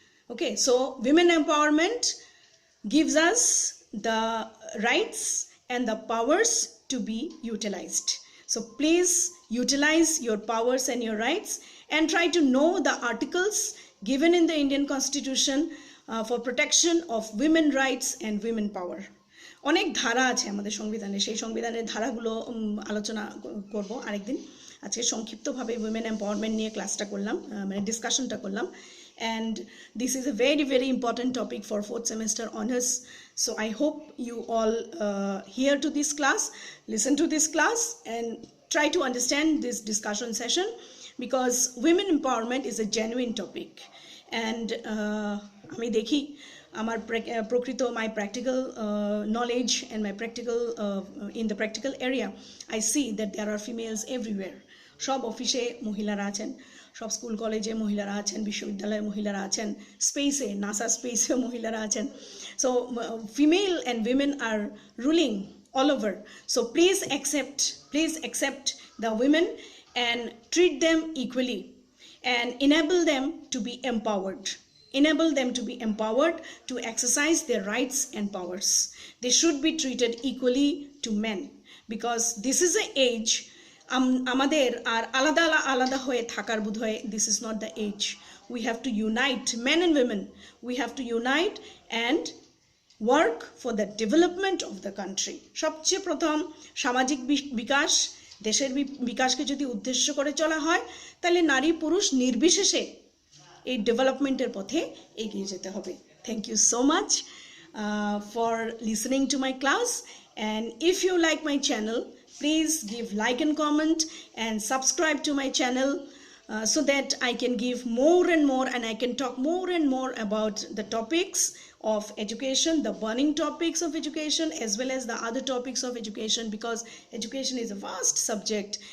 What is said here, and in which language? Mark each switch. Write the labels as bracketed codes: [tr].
[en] Okay, so women empowerment gives us the rights and the powers to be utilized. So please utilize your powers and your rights and try to know the articles given in the Indian Constitution for protection of women rights and women power. [bn] অনেক ধারা আছে আমাদের সংবিধানে, সেই সংবিধানের ধারাগুলো আলোচনা করব আরেকদিন। আজকে সংক্ষিপ্তভাবে উইমেন এম্পাওয়ারমেন্ট নিয়ে ক্লাসটা করলাম, মানে ডিসকাশনটা করলাম। [en] and this is a very, very important topic for 4th semester honors. So I hope you all hear to this class, listen to this class and try to understand this discussion session, because women empowerment is a genuine topic. And [bn] আমি দেখি আমার [en] my practical knowledge and my practical in the practical area, I see that there are females everywhere. [bn] সব অফিসে মহিলারা আছেন, সব school কলেজে মহিলারা আছেন, বিশ্ববিদ্যালয়ে মহিলারা আছেন, স্পেসে, নাসা স্পেসে মহিলারা আছেন। [en] So female and women are ruling all over. So please accept the women and treat them equally and enable them to be empowered. Enable them to be empowered to exercise their rights and powers. They should be treated equally to men, because this is an age [bn] আমাদের আর আলাদা আলাদা হয়ে থাকার বোধহয় [en] this is not the age. We have to unite, men and women. We have to unite and work for the development of the country. [bn] সবচেয়ে প্রথম সামাজিক বিকাশ, দেশের বিকাশকে যদি উদ্দেশ্য করে চলা হয়, তাহলে নারী পুরুষ নির্বিশেষে এই ডেভেলপমেন্টের পথে এগিয়ে যেতে হবে। [en] Thank you so much for listening to my class, and if you like my channel, please give like and comment and subscribe to my channel so that I can give more and more, and I can talk more and more about the topics of education, the burning topics of education, as well as the other topics of education, because education is a vast subject.